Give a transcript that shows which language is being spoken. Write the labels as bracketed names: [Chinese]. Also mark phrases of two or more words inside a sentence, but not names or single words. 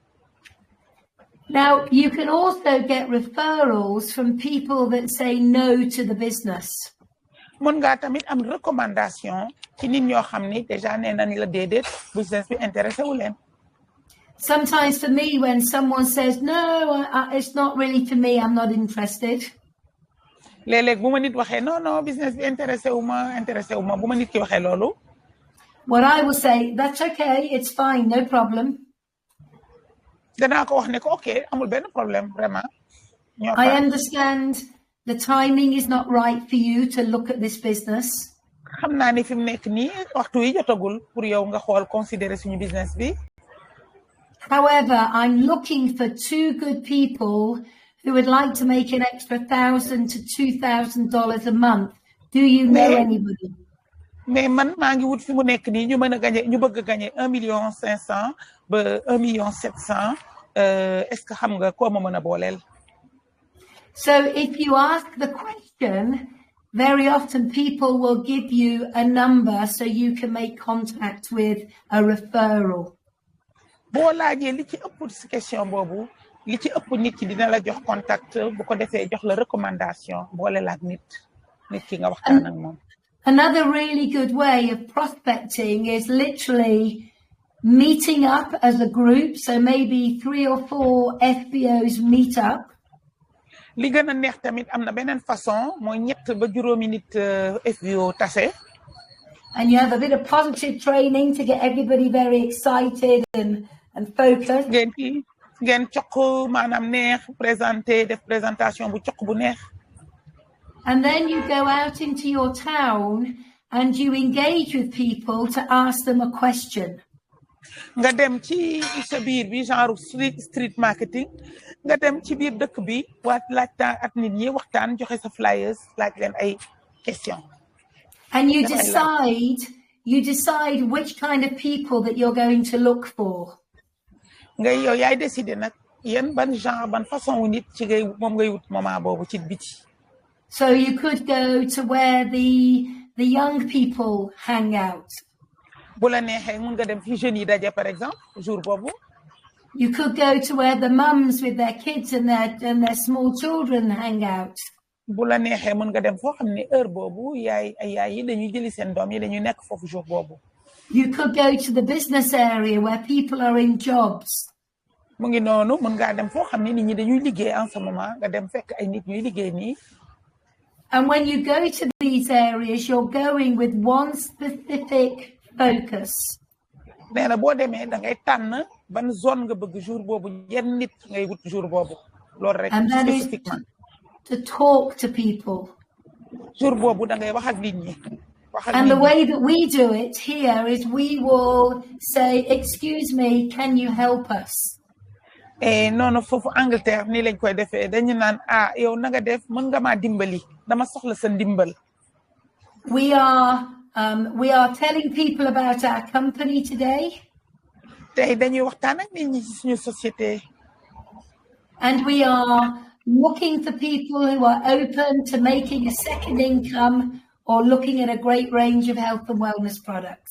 [English] Now, you can also get referrals from people that say no to the business. [Wolof] mën ngaa tamit am recommandation ci nit ñoo xam ni déjà nee nañ la déedéet business bi intéressé wu leen. [English] Sometimes for me, when someone says, no, it's not really for me, I'm not interested. [Wolof] léeg-léeg bu ma nit waxee non business bi intéressé wu ma bu ma nit ki waxee loolu. [English] What I will say, that's okay, it's fine, no problem. [Wolof] danaa ko wax ne ko ok amul benn [French] problème vraiment. [English] I understand the timing is not right for you to look at this business. [Wolof] xam naa ne fi mu nekk nii waxtu yi jotagul pour yow nga xool considérer suñu business bi. [English] However, I'm looking for 2 good people who would like to make an extra $1,000 to $2,000 a month. Do you know anybody? [Wolof] mais man maa ngi wut fi mu nekk nii ñu mën a gagné ñu bëgg a gagné 1,500,000 ba 1,700,000 [French] est-ce que [Wolof] xam nga koo ma mën a booleel. [English] So if you ask the question, very often people will give you a number so you can make contact with a referral. [Wolof] boo laajee li ci ëpp ci question boobu li ci ëpp nit ki dina la jox contact bu ko defee jox la recommandation boole la ak nit ki nga waxtaan ak moom. [English] Another really good way of prospecting is literally meeting up as a group. So maybe 3 or 4 FBOs meet up. [Wolof] li gën a neex tamit am na beneen façon mooy ñett ba juróomi nit FBO tase. [English] And you have a bit of positive training to get everybody very excited and focused. [Wolof] ngeen cokk maanaam neex présenté def présentation bu cokk bu neex. [English] And then you go out into your town and you engage with people to ask them a question. [Wolof] nga dem ci sa biir bi genre [English] street marketing [Wolof] nga dem ci biir dëkk bi waat laajtaan ak nit ñi waxtaan joxe sa flyers laaj leen ay question. [English] And you decide which kind of people that you're going to look for. [Wolof] nga yow yaay décider nag yéen ban genre ban façon wu nit ci ngay moom ngay wut moment boobu ci biti. [English] So you could go to where the young people hang out. [Wolof] bu la neexee mun nga dem fi jeunes yi daje [French] par exemple [Wolof] jour boobu. [English] You could go to where the mums with their kids and their small children hang out. [Wolof] bu la neexee mun nga dem foo xam ne heure boobu yaay yi dañuy jëli seen doom yi dañuy nekk foofu jour boobu. [English] You could go to the business area where people are in jobs. [Wolof] mu ngi noonu mun ngaa dem foo xam ne nit ñi dañuy liggéey [French] en ce moment [Wolof] nga dem fekk ay nit ñuy liggéey nii. [English] And when you go to these areas, you're going with one specific focus. [Wolof] nee na boo demee da ngay tànn ban zone nga bëgg jour boobu yenn nit ngay wut jour boobu loolu rek. [English] And that is to talk to people. [Wolof] jour boobu da ngay wax ak nit ñi. [English] And the way that we do it here is we will say, excuse me, can you help us? [Wolof] noonu foofu Angleterre nii lañ koy defee dañu naan yow na nga def mën nga maa dimbali dama soxla sa ndimbal. [English] We are telling people about our company today. [Wolof] tey dañuy waxtaan ak nit ñi ci suñu société. [English] And we are looking for people who are open to making a second income or looking at a great range of health and wellness products.